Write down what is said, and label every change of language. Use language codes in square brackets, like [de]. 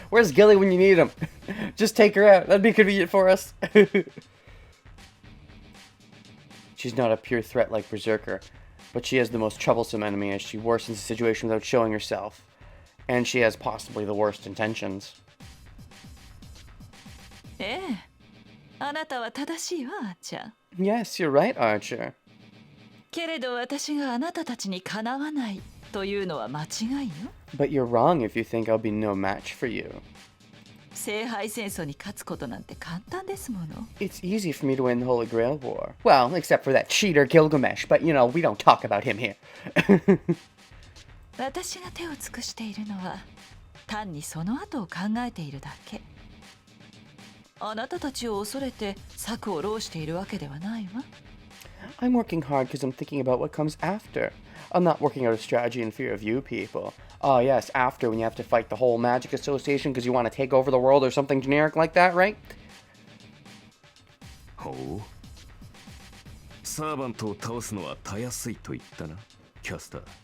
[en] Where's Gilly when you need him? Just take her out. That'd be convenient for us. She's not a pure threat like Berserker, but she is the most troublesome enemy as she worsens the situation without showing herself. And she has possibly the worst intentions. [ja] ええ、あなたは正しいわ、アーチャー。 [en] Yes, you're right, Archer. [ja] けれど私があなたたちにかなわないというのは間違いよ。 [en] But you're wrong if you think I'll be no match for you. [ja] 聖杯戦争に勝つことなんて簡単ですもの。 [en] It's easy for me to win the Holy Grail War. Well, except for that cheater Gilgamesh, but you know, we don't talk about him here. [ja] 私が手を尽くしているのは単にその後を考えているだけ。あなたたちを恐れて策を浪しているわけではないわ。 [en] I'm working hard because I'm thinking about what comes after. I'm not working out a strategy in fear of you people. Oh yes, after when you have to fight the whole Magic Association because you want to take over the world or something generic like that, right? [ja] ほう。サーバントを倒すのはたやすいと言ったな、キャスター。